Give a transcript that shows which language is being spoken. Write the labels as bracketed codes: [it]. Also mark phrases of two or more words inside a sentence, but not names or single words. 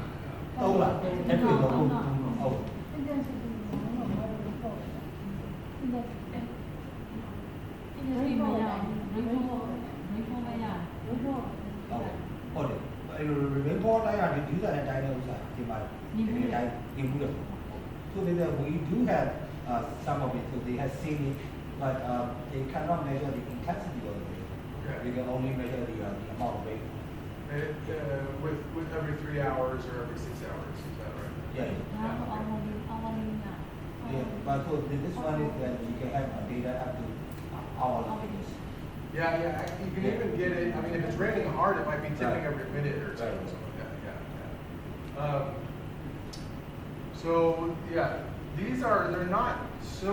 [my] သုံးလားအဲ့တွေ့တော့ဟုတ်ဟုတ် ဒီမရဘူးဘယ်လိုမရဘူး ဟုတ်တယ်အဲ့လို report တိုင်းရတယ်ဒီဥစ္စာနဲ့တိုင်းတဲ့ဥစ္စာဒီမှာဒီတိုင်းဒီဘူးလို့ [en] so we do have some of it so they have seen it but they cannot measure the intensity of it we can only measure the amount of rain With every 3 hours or every 6 hours, is that right? yeah [my] ဒါတော့အောင်လို့ရ [en] yeah but so this one is that you can have data up to hour Yeah, you can even get it. I mean, if it's raining hard, it might be tipping every minute or two, Right. or something like that. Yeah. So yeah, they're not so.